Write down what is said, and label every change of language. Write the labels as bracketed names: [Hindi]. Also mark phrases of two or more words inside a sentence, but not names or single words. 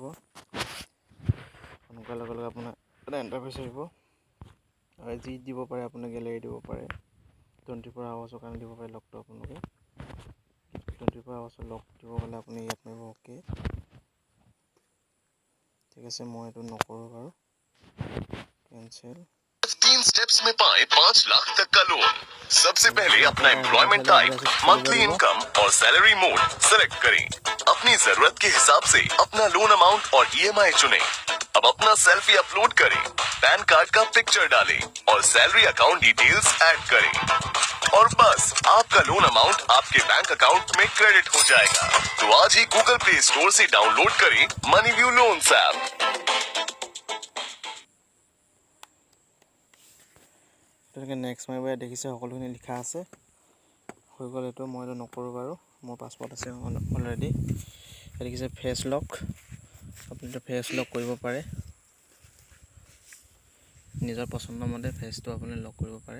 [Assamese] অন কৰাৰ লগে লগে আপোনাৰ এটা ইণ্টাৰফেচ আহিব, আৰু যি দিব পাৰে আপোনাৰ গেলেৰী দিব পাৰে, 24 আৱাৰ্ছৰ কাৰণে দিব পাৰে লগটো। আপোনালোকে 24 আৱাৰ্ছৰ লক দিব গ'লে আপুনি ইয়াত মাৰিব অ'কে। ঠিক আছে, মই এইটো নকৰোঁ বাৰু, কেঞ্চেল। [Hindi] 3 स्टेप्स में पाएं 5 लाख तक का लोन। सबसे पहले अपना [English] employment type, monthly income [Hindi] और [English] salary mode [Hindi] सेलेक्ट करें। अपनी जरूरत के हिसाब से अपना [English] loan amount [Hindi] और ईएमआई चुनें। अब अपना सेल्फी अपलोड करें, पैन कार्ड का पिक्चर डालें और [English] salary account details add [Hindi] करें, और बस आपका [English] loan amount [Hindi] आपके [English] bank account [Hindi] में क्रेडिट हो जाएगा। तो आज ही गूगल प्ले स्टोर से डाउनलोड करें मनीव्यू लोन्स ऐप। [Assamese] তেনেকৈ নেক্সট মাৰিব। ইয়াত দেখিছে সকলোখিনি লিখা আছে, হৈ গ'ল এইটো। মই এইটো নকৰোঁ বাৰু, মোৰ পাছপৰ্ট আছে অলৰেডি। ইয়াত দেখিছে [English] face lock, [Assamese] আপুনি এইটো [English] face lock [Assamese] কৰিব পাৰে, নিজৰ পচন্দ মতে ফেচটো আপুনি লক কৰিব পাৰে।